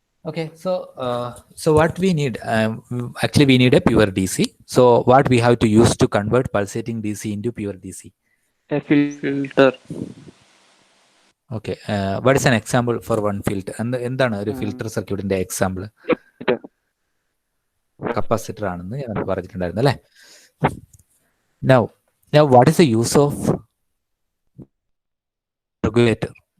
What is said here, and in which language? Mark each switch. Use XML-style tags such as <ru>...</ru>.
<en>Okay, so what we need? Actually, we need a pure DC. So what we have to use to convert pulsating DC into pure DC? A filter. Okay, what is an example for one filter?</en> <ml>എന്താണ് ഒരു filter സർക്യൂട്ടിന്റെ example? Capacitor ആണെന്ന് ഞാൻ പറഞ്ഞിട്ടുണ്ടായിരുന്നു അല്ലേ?</ml> <en>Now what is the use of regulator?</en>